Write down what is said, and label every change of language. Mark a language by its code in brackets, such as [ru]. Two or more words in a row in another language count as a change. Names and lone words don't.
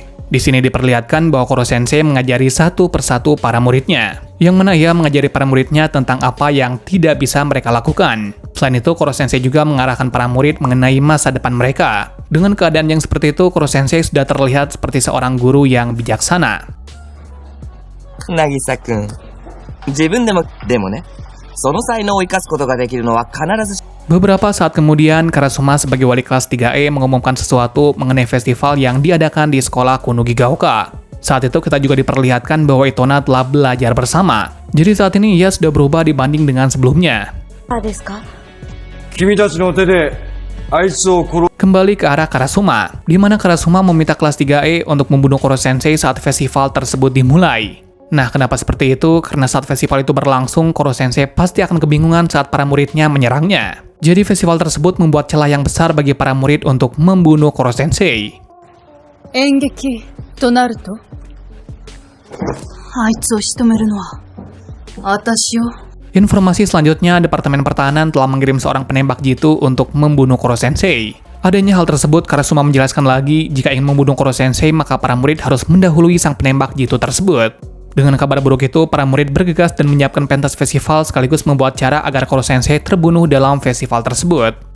[id] Di sini diperlihatkan bahwa Koro Sensei mengajari satu persatu para muridnya, yang mana ia mengajari para muridnya tentang apa yang tidak bisa mereka lakukan. Selain itu, Koro Sensei juga mengarahkan para murid mengenai masa depan mereka. Dengan keadaan yang seperti itu, Koro Sensei sudah terlihat seperti seorang guru yang bijaksana. [ja] Nagisa-kun, 自分でもね、その才能を生かすことができるのは必ず [id] Beberapa saat kemudian, Karasuma sebagai wali kelas 3E mengumumkan sesuatu mengenai festival yang diadakan di sekolah Kunugigaoka. Saat itu kita juga diperlihatkan bahwa Itona telah belajar bersama. Jadi saat ini ia sudah berubah dibanding dengan sebelumnya. Kembali ke arah Karasuma, di mana Karasuma meminta kelas 3E untuk membunuh Koro Sensei saat festival tersebut dimulai. Nah, kenapa seperti itu? Karena saat festival itu berlangsung, Koro Sensei pasti akan kebingungan saat para muridnya menyerangnya. Jadi festival tersebut membuat celah yang besar bagi para murid untuk membunuh Koro Sensei. [ja] 演劇となるとあいつを仕留めるのは私よ. [id] Informasi selanjutnya, Departemen Pertahanan telah mengirim seorang penembak jitu untuk membunuh Koro Sensei. Adanya hal tersebut, Karasuma menjelaskan lagi, jika ingin membunuh Koro Sensei, maka para murid harus mendahului sang penembak jitu tersebut. Dengan kabar buruk itu, para murid bergegas dan menyiapkan pentas festival sekaligus membuat cara agar Koro Sensei terbunuh dalam festival tersebut.